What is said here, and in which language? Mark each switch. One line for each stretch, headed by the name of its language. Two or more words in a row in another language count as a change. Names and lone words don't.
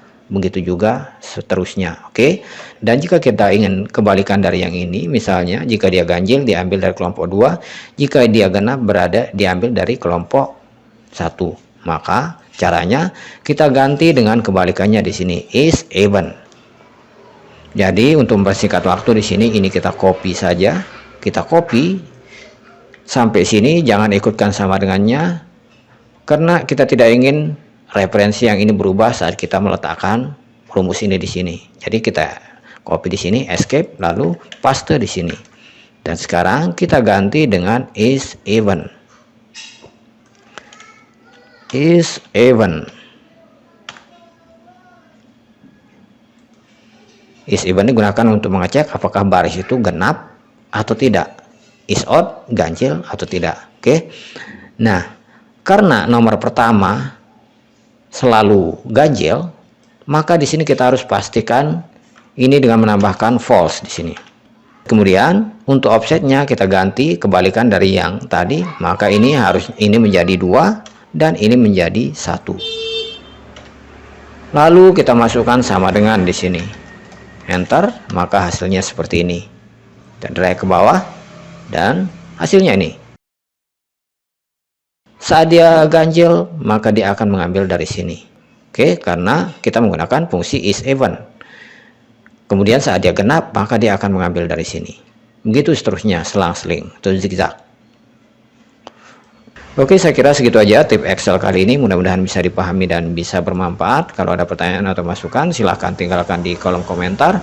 Indonesian: Begitu juga seterusnya. Oke, dan jika kita ingin kebalikan dari yang ini, misalnya jika dia ganjil diambil dari kelompok 2, jika dia genap berada diambil dari kelompok 1. Maka caranya kita ganti dengan kebalikannya di sini, is even. Jadi untuk mempersingkat waktu di sini, ini kita copy saja, kita copy sampai sini, jangan ikutkan sama dengannya karena kita tidak ingin referensi yang ini berubah saat kita meletakkan rumus ini di sini. Jadi kita copy di sini, escape, lalu paste di sini. Dan sekarang kita ganti dengan is even. Is even. Is even digunakan untuk mengecek apakah baris itu genap atau tidak, is odd, ganjil atau tidak. Oke. Nah, karena nomor pertama selalu ganjil, maka di sini kita harus pastikan ini dengan menambahkan false di sini. Kemudian untuk offsetnya kita ganti kebalikan dari yang tadi, maka ini menjadi 2 dan ini menjadi 1. Lalu kita masukkan sama dengan di sini, enter, maka hasilnya seperti ini. Dan drag ke bawah dan hasilnya ini. Saat dia ganjil, maka dia akan mengambil dari sini. Oke, karena kita menggunakan fungsi is even. Kemudian saat dia genap, maka dia akan mengambil dari sini. Begitu seterusnya, selang-seling atau zigzag. Oke, saya kira segitu aja tip Excel kali ini. Mudah-mudahan bisa dipahami dan bisa bermanfaat. Kalau ada pertanyaan atau masukan, silahkan tinggalkan di kolom komentar.